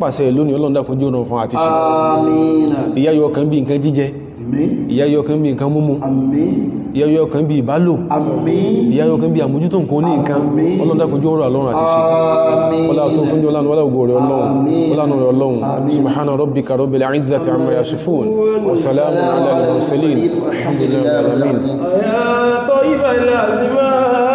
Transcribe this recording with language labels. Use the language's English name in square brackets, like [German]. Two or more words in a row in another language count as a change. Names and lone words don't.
[Yoruba] pàṣẹ lónìí ọlọ́run dákun jẹ́ ọ̀rọ̀ fún àti ṣe ìyá yọ kan bí nǹkan jíjẹ ìyá yọ kan bí nǹkan múmu ìyá yọ kan bí ìbálò ìyá yọ kan bí àmójútó nǹkan ní nǹkan ọlọ́run dákun jẹ́ ọ̀rọ̀ àlọ́run àti ṣe ọlá tó fún jọ lánàá wọ́lá ògbò rẹ̀ ọlọ́run [Arabic] سبحان ربك رب العزة عما يصفون وسلام على المرسلين الحمد لله رب العالمين.